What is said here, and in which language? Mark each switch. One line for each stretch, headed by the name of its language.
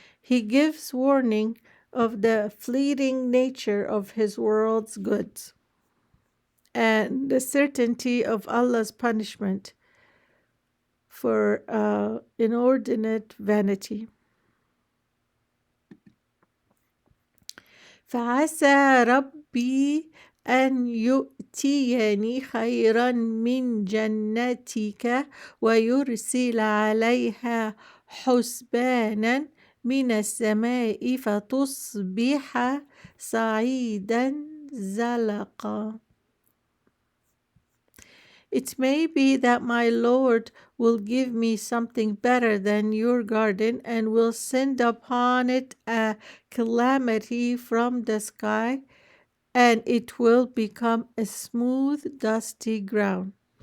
English: He gives warning of the fleeting nature of his world's goods and the certainty of Allah's punishment for inordinate vanity.
Arabic: فعسى ربي أن يؤتيني خيرا من جنتك ويرسل عليها حسبانا من السماء فتصبح صعيدا زلقا.
English: It may be that my Lord will give me something better than your garden and will send upon it a calamity from the sky, and it will become a smooth, dusty ground.